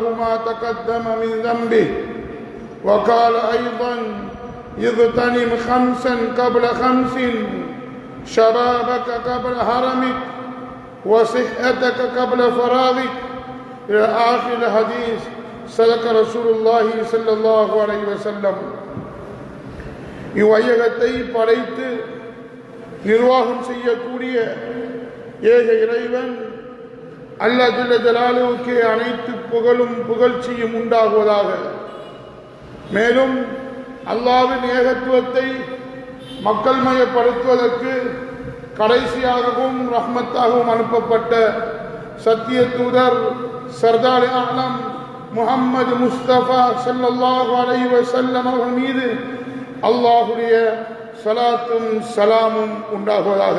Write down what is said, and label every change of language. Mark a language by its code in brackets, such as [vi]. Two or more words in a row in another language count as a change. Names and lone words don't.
[ar] ما تقدم من ذنبه وقال أيضا اغتنم خمسا قبل خمس شبابك قبل هرمك وصحتك قبل فراغك إلى آخر الحديث صدق رسول الله صلى الله عليه وسلم [ta] இவ்வையகத்தை படைத்து நிர்வாகம் செய்யக்கூடிய ஏக இறைவன் அல்லாஹ் ஜல்ல ஜலாலுவுக்கு அனைத்து புகழும் புகழ்ச்சியும் உண்டாகுவதாக. மேலும் அல்லாஹ்வின் ஏகத்துவத்தை மக்கள் மயப்படுத்துவதற்கு கடைசியாகவும் ரஹ்மத்தாகவும் அனுப்பப்பட்ட சத்திய தூதர் சர்தார் ஆலம் முஹம்மது முஸ்தபா [ar] صلى الله عليه وسلم [ta] அவர்கள் மீது அல்லாஹ்வுடைய ஸலாத்தும் ஸலாமும் உண்டாகுவதாக.